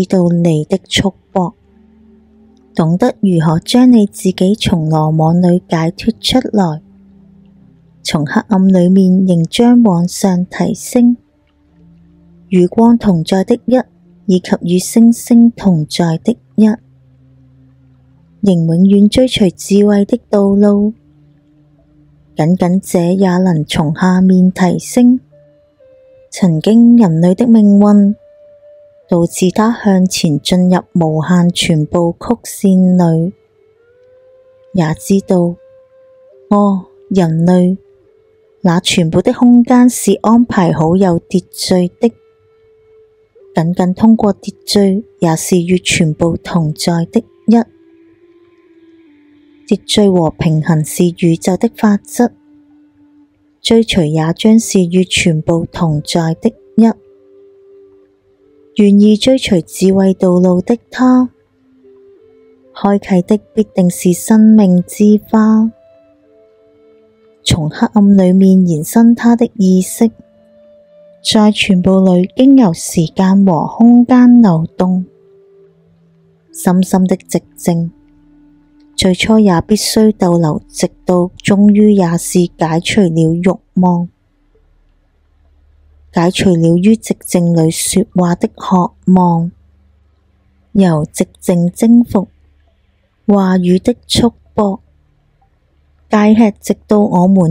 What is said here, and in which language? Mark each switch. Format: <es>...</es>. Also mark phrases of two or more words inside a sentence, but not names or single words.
<zh>道你的束縛，懂得如何將你自己從羅網裏解脫出來，從黑暗裏面仍將往上提升，與光同在的一，以及與星星同在的一，仍永遠追隨智慧的道路。僅僅這也能從下面提升。曾經人類的命運，導致他向前進入無限傳播曲線裏，也知道，人類，那全部的空間是安排好有秩序的，僅僅通過秩序，也是與全部同在的一。秩序和平衡是宇宙的法則，追隨也將是與全部同在的一。願意追隨智慧道路的他，開啟的必定是生命之花，從黑暗裏面延伸他的意識，在全部裏經由時間和空間流動，深深的寂靜。最初也必須逗留，直到終於也是解除了慾望，解除了於寂靜裏說話的渴望，由寂靜征服話語的束縛，戒吃直到我們</zh>